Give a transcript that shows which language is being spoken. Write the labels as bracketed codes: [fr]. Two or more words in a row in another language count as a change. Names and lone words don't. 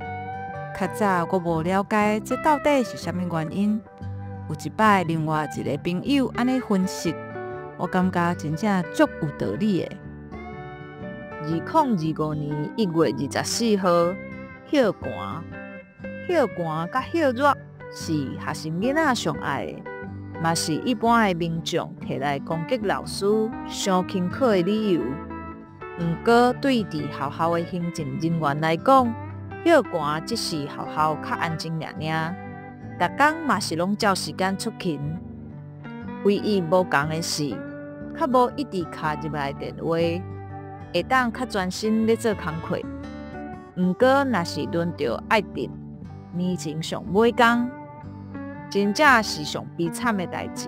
[nan] 较早我无了解这到底是啥物原因，有一摆另外一个朋友安尼分析，我感觉真正足有道理的。2025年1月24号，歇寒。歇寒甲歇热是学生囡仔上爱的，嘛是一般的民众摕来攻击老师、上轻课的理由。毋过对伫学校的行政人員來講，歇寒只是學校較安靜爾爾，逐工嘛是攏照時間出勤。唯一無共的是，較無一直卡入來電話，會當較專心咧做工課。毋過若是輪到愛定年前上尾工，真正是上悲慘的代志。